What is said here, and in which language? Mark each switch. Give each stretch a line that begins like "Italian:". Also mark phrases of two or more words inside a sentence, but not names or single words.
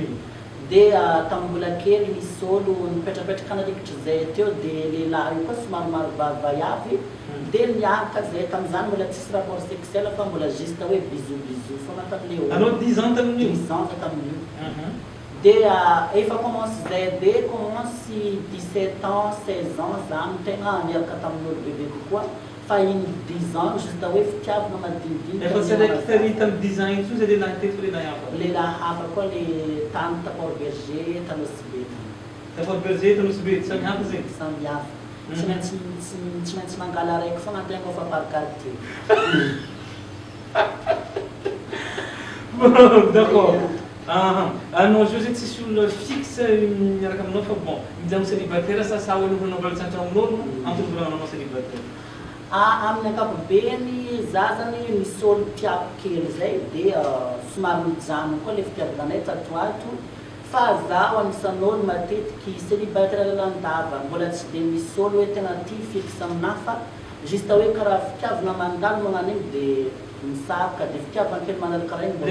Malagasy: Dia tamin'ny mbola kely misy olo nipetrapetraka nalikitry zay teo dia lehilahy io koa somary maro vavayavy dia niaraka zay tamin'izany mbola tsisy
French: rapport sexuel
Malagasy: fa mbola juste hoe bisou fogna tamin'le olo. Anao 10 ans tamin'io? 10 ans tamin'io. Dia efa commence zay dia commence 17 ans 16 ans zany tegna niaraka tamin'olo bebe kokoa fa iny 10 ans juste hoe fitiavana madinidinika. Efa tsy araiky tary tamin'ny 10 ans iny tsony zay lehilahy teto lehilahy hafa. Lehilahy hafa koa le tany Taport Berger Tanosy Taport Berger Tanosy samy hafa zegny. Samy hafa. Tsy maintsy mangala araiky fogna antegna fa par quartier. D'accord. Anao zio zay tsisy olona fixe miaraka aminao fa bon mijango célibataire sa hoe novanao valantsantragnon'olo ampitoviranao célibataire. Amin'ny ankapobeny za zany misy olo tiako kely zay dia somary mijanona koa le fitiavananay tatoato fa zaho anisan'olo matetiky célibataire lalandava mbola tsy dia misy olo hoe tena tia fixe aminahy fa juste hoe karaha fitiavana mandalo magnano igny dia misarika dia fitiavana kely mandalo karaha igny.